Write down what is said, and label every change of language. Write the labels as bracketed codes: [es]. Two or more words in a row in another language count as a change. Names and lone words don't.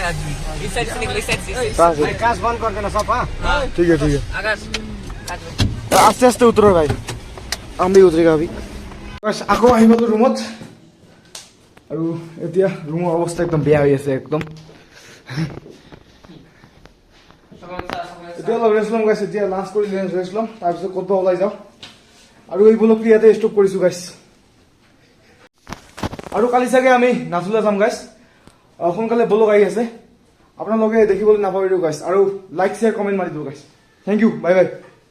[ne] काश बंद गरिदिन सब [hi] ठीक है आस्ते आस्ते उतरो भाई हम भी उतरेगा अभी बस [as] আকৌ আহি গলো ৰুমত আৰু এতিয়া ৰুমৰ অৱস্থা একদম বেয়া হৈ আছে একদম এতিয়া অলপ ৰেষ্ট ল'ম গাইছ এতিয়া লাঞ্চ কৰি ৰেষ্ট ল'ম তাৰপিছত ক'ত ওলাই যাওঁ আৰু এই ব্লগটো ইয়াতে ষ্টপ কৰিছোঁ গাইছ আৰু কালি চাগে আমি নাথুলা যাম গাইছ সোনকালে ব্লগ আহি আছে আপোনালোকে দেখিবলৈ নাপাহৰিব গাইছ আৰু [en] like share comment [as] মাৰি দিব গাইছ [en] thank you bye bye